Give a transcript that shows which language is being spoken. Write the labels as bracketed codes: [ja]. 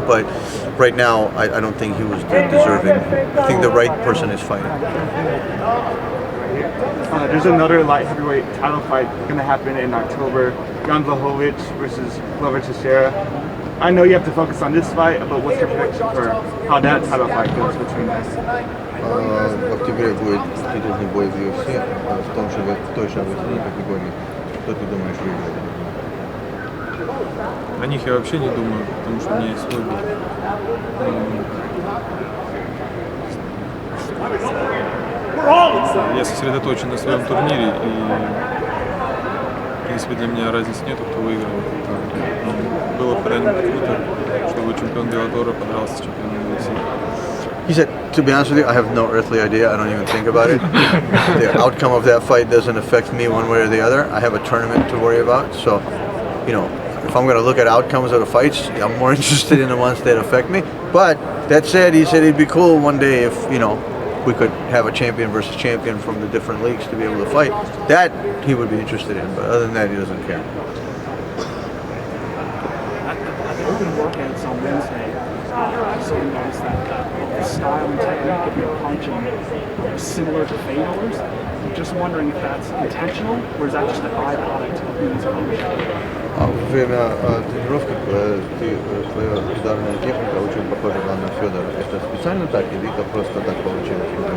[en] But right now, I don't think he was deserving. I think the right person is fighting. There's another light heavyweight title fight going to happen in October. Jan Blachowicz versus Glover Teixeira. I know you have to focus on this fight, but what's your prediction for how that title fight goes between them? [ru] В октябре будет титульный бой в UFC, в той же весовой категории. Кто ты думаешь выиграет? О них я вообще не думаю, потому что у меня есть свой бой. Я сосредоточен на своем турнире, и в принципе для меня разницы нету, кто выиграл. Было бы когда-нибудь круто, чтобы чемпион Беллатора подрался с чемпионом UFC. [en] He said, to be honest with you, I have no earthly idea. I don't even think about it. The outcome of that fight doesn't affect me one way or the other. I have a tournament to worry about. So, you know, if I'm going to look at outcomes of the fights, I'm more interested in the ones that affect me. But that said, he said it'd be cool one day if, you know, we could have a champion versus champion from the different leagues to be able to fight. That he would be interested in, but other than that, he doesn't care. Open workouts on Wednesday, so you noticed that the style and technique of your punching is similar to Fedor's. I'm just wondering if that's intentional, or is that just a byproduct of being punching? [ru] Во время тренировки твоя ударная техника очень похожа на Федора. Это специально так или это просто так получилось?